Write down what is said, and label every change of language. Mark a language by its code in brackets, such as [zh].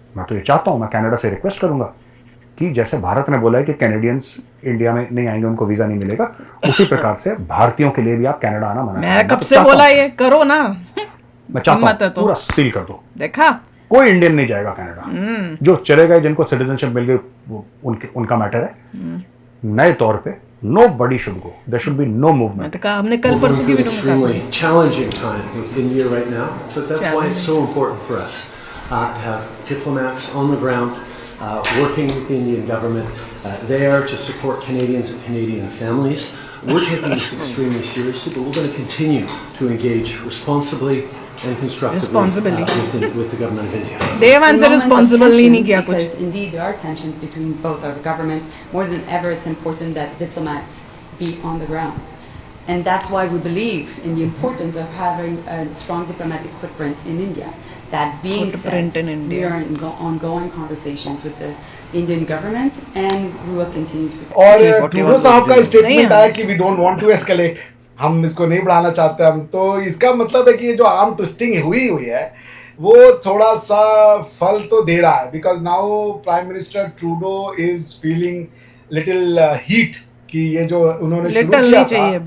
[hi] मैं तो ये चाहता हूं, मैं कनाडा से रिक्वेस्ट करूंगा कि जैसे भारत ने बोला है कि कैनेडियंस इंडिया में नहीं आएंगे, उनको वीजा नहीं मिलेगा, उसी प्रकार से भारतीयों के लिए भी आप कनाडा आना मना। मैं कब से बोला ये करो ना, मैं चाहता हूं पूरा सील कर दो। देखा, कोई इंडियन नहीं जाएगा कनाडा। जो चले गए, जिनको सिटीजनशिप मिल गई, उनका मैटर है। नए तौर पे [en] nobody should go, there should be no movement. [hi] हमने कल परसों की वीडियो में कहा [en] था, challenging time with India right now, but that's why it's so important for us to have diplomats on the ground working with the Indian government there to support Canadians and Canadian families. We're taking this extremely seriously, but we're going to continue to engage responsibly and constructively with the government of India. [hi] Devan sir responsible नहीं किया कुछ. [en] Because indeed there are tensions between both our governments. More than ever, it's important that diplomats be on the ground, and that's why we believe in the importance of having a strong diplomatic footprint in India. That being said, we are in ongoing conversations with the Indian government, and we will continue to. [hi] और Trudeau साहब का statement आया कि [en] we don't want to escalate. [hi] हम इसको नहीं बढ़ाना चाहते हम, तो इसका मतलब है कि ये जो आर्म ट्विस्टिंग हुई है वो थोड़ा सा फल तो दे रहा है, [en] because now prime minister Trudeau is feeling little heat [hi] कि ये जो उन्होंने शुरू किया था,